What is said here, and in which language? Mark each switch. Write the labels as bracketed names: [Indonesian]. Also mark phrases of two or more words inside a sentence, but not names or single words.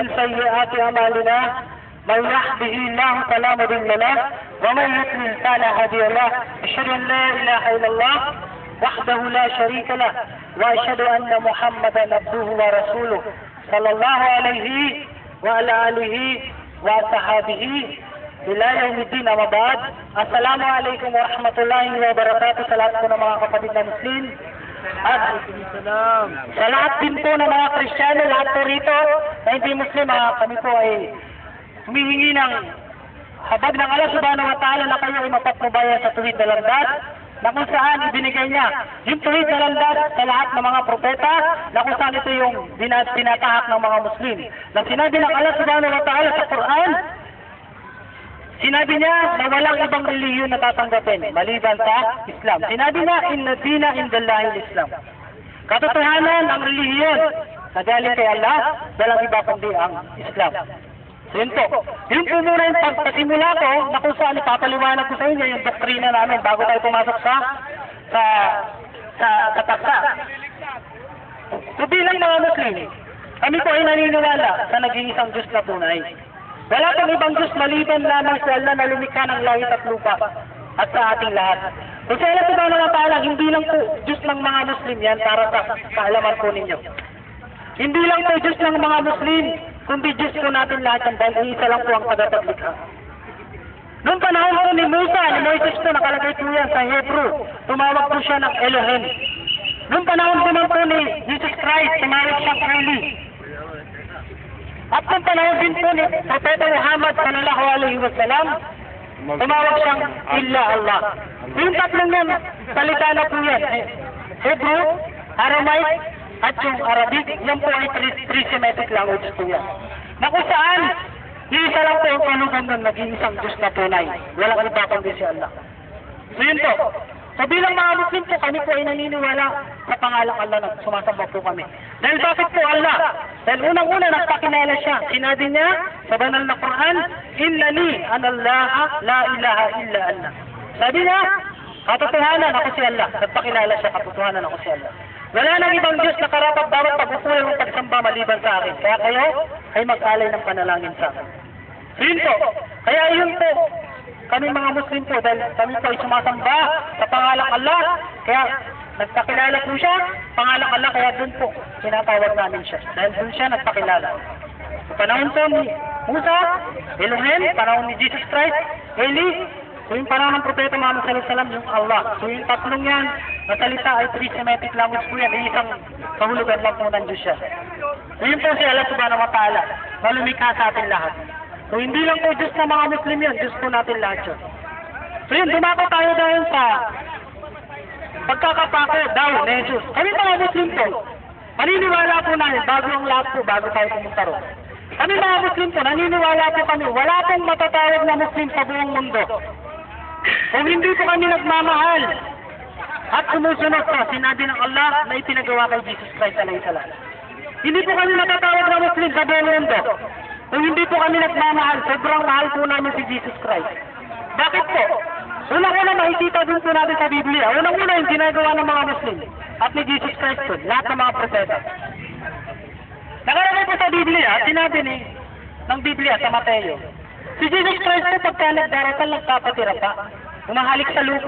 [Arabic] سيئات أعمالنا من يهده الله فلا مضل له ومن يضلل فلا هادي له أشهد أن لا إله إلا الله وحده لا شريك له وأشهد أن محمدا عبده ورسوله صلى الله عليه وعلى آله وصحبه إلى يوم الدين أما بعد. السلام عليكم ورحمة الله وبركاته [Filipino] sa lahat po ng mga kapatid na Muslim. At sa lahat din po ng mga Kristiyano, lahat po rito na hindi Muslim, kami po ay humihingi ng habag ng Allah [Arabic] سبحانه وتعالى [Filipino] na kayo ay mapatnubaya sa tuwid na landas na kung saan ibinigay niya yung tuwid na landas sa lahat ng mga propeta na kung saan ito yung tinatahak ng mga Muslim. Na sinabi ng Allah [Arabic] سبحانه وتعالى [Filipino] sa Quran, sinabi niya na walang ibang relihiyon na tatanggapin maliban sa Islam. Sinabi niya, [Arabic] إن الدين عند الله الإسلام. [Filipino] Katotohanan ang relihiyon na galing kay Allah, walang iba kundi ang Islam. So yun po. Yun po muna yung pagpasimula ko na kung saan ipapaliwanag ko sa inyo yung doktrina namin bago tayo pumasok sa taksa. So bilang mga Muslim, kami po ay naniniwala sa nag-iisang Diyos na tunay. Wala pang ibang Diyos maliban lamang sa Allah na lumikha ng langit at lupa at sa ating lahat. Kung sa Allah [Arabic] سبحانه وتعالى, [Filipino] hindi lang po Diyos ng mga Muslim yan para sa kaalaman po ninyo. Hindi lang po Diyos ng mga Muslim, kundi Diyos po natin lahat yan dahil isa lang po ang tagapaglikha. Noong panahon po ni Musa, ni Moises po, nakalagay po yan sa Hebrew, tumawag po siya ng Elohim. Noong panahon po naman po ni Jesus Christ, tumawag siyang Eli. At nung panahon din po ni Propeta Muhammad [Arabic] صلى الله عليه وسلم, [Filipino] tumawag siyang [Arabic] إلا الله. [Filipino] Yung tatlong yan, salita na po yan. Hebrew, Aramaic, at yung Arabic, yan po ay [English] three Semitic languages [Filipino] po yan. na kung saan, isa lang po ang kanugan ng nag-iisang Diyos na tunay. Walang iba kundi si Allah. So yun po. So bilang mga Muslim po, kami po ay naniniwala sa pangalang Allah na sumasamba po kami. Dahil bakit po Allah? Dahil unang-una nagpakilala siya. Sinabi niya sa banal na Quran, [Arabic] إنني أنا الله لا إله إلا الله. [Filipino] Sabi niya, katotohanan ako si Allah. Nagpakilala siya, katotohanan ako si Allah. Wala nang ibang Diyos na karapat dapat pagkukulang ng pagsamba maliban sa akin. Kaya kayo ay mag-alay ng panalangin sa akin. So yun po. Kaya yun po. Kami mga Muslim po, dahil kami po ay sumasamba sa pangalang Allah. Kaya nagpakilala po siya, pangalang Allah, kaya dun po tinatawag namin siya. Dahil dun siya nagpakilala. Sa panahon po ni Musa, Elohim, panahon ni Jesus Christ, Eli, so yung panahon ng Propeta Muhammad [Arabic] صلى الله عليه وسلم, [Filipino] yung Allah. So yung tatlong yan, na salita ay [English] three Semitic language [Filipino] po yan, isang kahulugan lang po ng Diyos siya. So yun po si Allah [Arabic] سبحانه وتعالى, [Filipino] na lumikha sa atin lahat. So hindi lang po Diyos na mga Muslim yun, Diyos po natin lahat yun. So yun, dumako tayo dahil sa pagkakapako daw ni Jesus. Kami mga Muslim po, maniniwala po namin, bago ang lahat po, bago tayo pumunta ron. Kami mga Muslim po, naniniwala po kami, wala pong matatawag na Muslim sa buong mundo. Kung hindi po kami nagmamahal at sumusunod sa sinabi ng Allah na ipinagawa kay Jesus Christ [Arabic] عليه السلام. [Filipino] Hindi po kami matatawag na Muslim sa buong mundo. Kung hindi po kami nagmamahal, sobrang mahal po namin si Jesus Christ. Bakit po? Unang-una makikita din po natin sa Biblia. Unang-una yung ginagawa ng mga Muslim at ni Jesus Christ po, lahat ng mga propeta. Nakalagay po sa Biblia, sinabi ng Biblia sa Mateo, si Jesus Christ po pagka nagdarasal, nagpapatira pa, humahalik sa lupa.